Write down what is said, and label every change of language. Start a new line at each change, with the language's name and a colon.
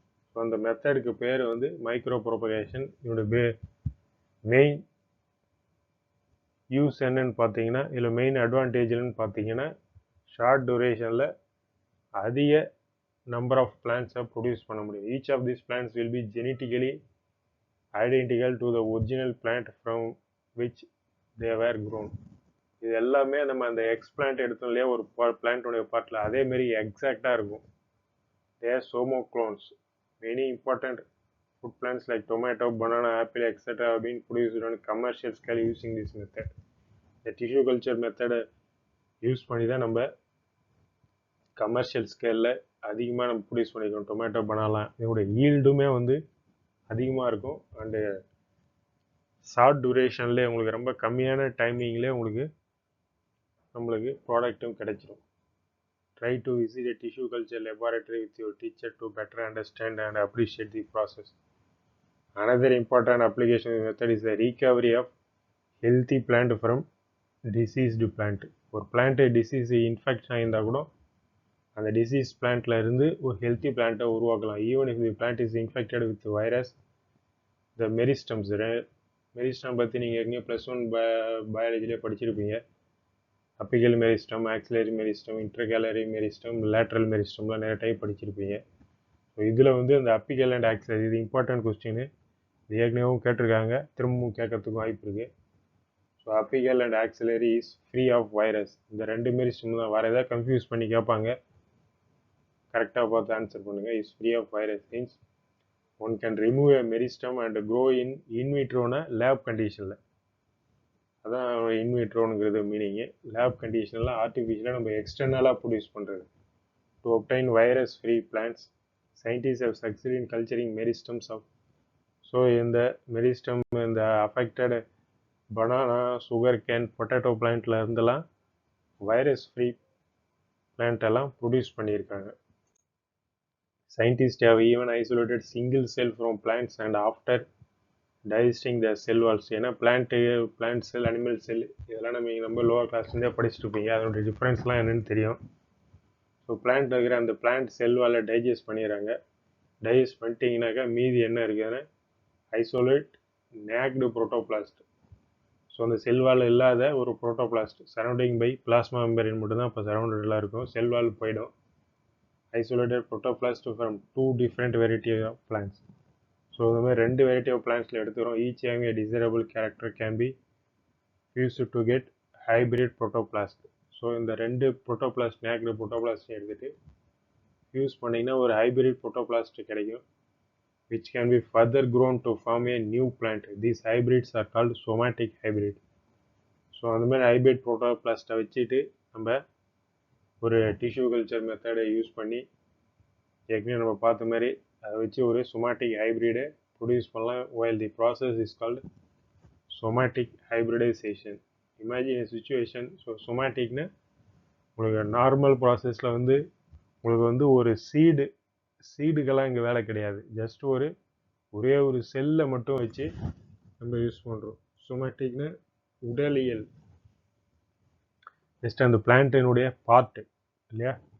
Tamil: So அந்த மெத்தடுக்கு பேர் வந்து மைக்ரோ ப்ரொபகேஷன். இதோட மெயின் யூஸ் என்னன்னு பார்த்தீங்கன்னா, இதில் மெயின் அட்வான்டேஜ்னு பார்த்தீங்கன்னா ஷார்ட் டூரேஷனில் அதிக
English: number of plants produce
Tamil: பண்ண முடியும்.
English: Each of these plants will be genetically identical to the original plant from which they were grown.
Tamil: இது எல்லாமே நம்ம அந்த எக்ஸ்பிளான்ட் எடுத்தோம் இல்லையா ஒரு பிளான்டோடைய பார்ட்டில், அதேமாரி எக்ஸாக்டாக இருக்கும்.
English: They are somoclones. Many important food plants like tomato, banana, apple, etc. have been produced on commercial scale using this method. The tissue culture method
Tamil: use பண்ணி தான் நம்ம கமர்ஷியல் ஸ்கேலில் அதிகமாக நம்ம ப்ரொடியூஸ் பண்ணிக்கிறோம். டொமேட்டோ, பனானா இதோட ஈல்டுமே வந்து அதிகமாக இருக்கும். அண்டு ஷார்ட் டூரேஷன்லேயே உங்களுக்கு ரொம்ப கம்மியான டைமிங்லேயே நம்மளுக்கு ப்ராடக்ட்டும் கிடைச்சிடும்.
English: Try to visit a tissue culture laboratory with your teacher to better understand and appreciate the process. Another important application method is the recovery of healthy plant from diseased plant.
Tamil: ஒரு plant disease infection ஆகியிருந்தால் கூட அந்த disease பிளான்ட்ல இருந்து ஒரு healthy பிளான்ட்டை உருவாக்கலாம்.
English: even if the plant is infected with virus, the meristems
Tamil: meristem பற்றி நீங்கள் ஏற்கனவே +1 பயாலஜிலே படிச்சிருப்பீங்க. Apical meristem, auxiliary meristem, intercalary meristem, lateral மெரிஸ்டம்லாம் நிறைய டைப் படிச்சிருப்பீங்க. ஸோ இதில் வந்து அந்த அப்பிக்கல் அண்ட் ஆக்சிலரி இது இம்பார்ட்டன்ட் கொஸ்டின். இது ஏற்கனவும் கேட்டிருக்காங்க, திரும்பவும் கேட்கறதுக்கும் வாய்ப்பு இருக்குது.
English: So apical and axillary is free of virus.
Tamil: இந்த 2 மெரிஸ்டம் தான். வேறு எதாவது கன்ஃபியூஸ் பண்ணி கேட்பாங்க, கரெக்டாக பார்த்து ஆன்சர் பண்ணுங்கள்.
English: Is free of virus means one can remove a meristem and grow இன்விட்ரோன lab கண்டிஷனில்.
Tamil: அதான் இன்விட்ரோனுங்கிறது மீனிங்கு. லேப் கண்டிஷனில் ஆர்டிஃபிஷியலாக நம்ம எக்ஸ்டர்னலாக ப்ரொடியூஸ் பண்ணுறது.
English: To obtain virus free plants, scientists have succeeded in culturing meristems of.
Tamil: So இந்த மெரிஸ்டம் இந்த affected banana, sugar cane, potato பிளான்ட்ல இருந்தெல்லாம் virus free plant எல்லாம் ப்ரொடியூஸ் பண்ணியிருக்காங்க.
English: Scientists have even isolated single cell from plants and after digesting the cell walls.
Tamil: ஏன்னா plant செல், animal செல் இதெல்லாம் நம்ம lower கிளாஸ்லேருந்தே படிச்சுட்டு இருப்பீங்க. அதனுடைய டிஃப்ரென்ஸ்லாம் என்னென்னு தெரியும். ஸோ பிளான்ட் இருக்கிற அந்த பிளான்ட் செல் வாலை டைஜஸ்ட் பண்ணிடுறாங்க. டைஜஸ்ட் பண்ணிட்டீங்கன்னாக்கா மீதி என்ன இருக்குதுன்னா ஐசோலேட் நேக்டு புரோட்டோபிளாஸ்ட். ஸோ அந்த செல் வால் இல்லாத ஒரு protoplast surrounding by plasma membrane மட்டும்தான் இப்போ சரௌண்டடாக இருக்கும். செல் வால் போயிடும்.
English: Isolated protoplast from 2 different variety of plants.
Tamil: So இந்த மாதிரி 2 வெரைட்டி ஆஃப் பிளான்ட்ஸில் எடுத்துக்கிறோம்.
English: Each having a desirable character can be fused to get hybrid protoplast.
Tamil: So இந்த 2 புரோட்டோபிளாஸ்ட் நேக்டு புரோட்டோபிளாஸ்ட் எடுத்துகிட்டு fuse பண்ணிங்கன்னா ஒரு ஹைபிரிட் புரோட்டோபிளாஸ்ட் கிடைக்கும்,
English: which can be further grown to form a new plant. These hybrids are called somatic hybrid.
Tamil: So அந்த மாதிரி hybrid புரோட்டோபிளாஸ்ட்டை வச்சுட்டு நம்ம ஒரு டிஷ்யூ கல்ச்சர் மெத்தடை யூஸ் பண்ணி ஏற்கனவே நம்ம பார்த்த மாதிரி அதை வச்சு ஒரு somatic ஹைப்ரிடை ப்ரொடியூஸ் பண்ணலாம்.
English: while the process is called somatic hybridization. Imagine a situation.
Tamil: So somaticனா உங்களுக்கு நார்மல் ப்ராசஸில் வந்து உங்களுக்கு வந்து ஒரு சீடுக்கெல்லாம் இங்கே வேலை கிடையாது. ஜஸ்ட் ஒரே ஒரு செல்லை மட்டும் வச்சு நம்ம யூஸ் பண்ணுறோம். somaticனா உடலியல், ஜஸ்ட் அந்த பிளான்ட்டினுடைய பார்ட்டு இல்லையா.